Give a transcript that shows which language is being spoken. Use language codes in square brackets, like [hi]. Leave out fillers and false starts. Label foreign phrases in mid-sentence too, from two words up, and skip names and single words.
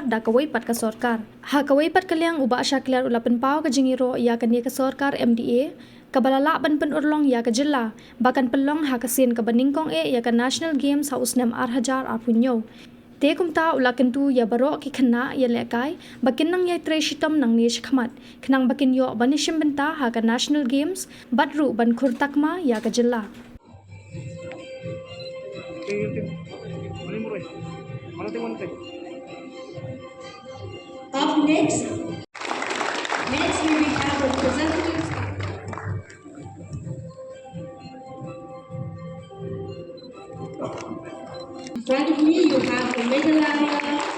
[kha] da ka pat ka Sorkar haka pat kalyang uba Shakliar ulapen pau ka jingiro ya ka ni ka Sorkar MDA kabalala ban pen urlong ya ka Jylla bakan pelong haka sin ka baningkong ya ka National Games haus nam arhajar arpunyo te kumta ulakentu ya barok ki khna ya lekai bakin nang yai treshitam nang nish khmat khnang bakin yo banishim benta ha ka National Games badru ban khurtakma ya ka Jylla [en] Up next we will have representatives. In front of me, you have the Meghalaya.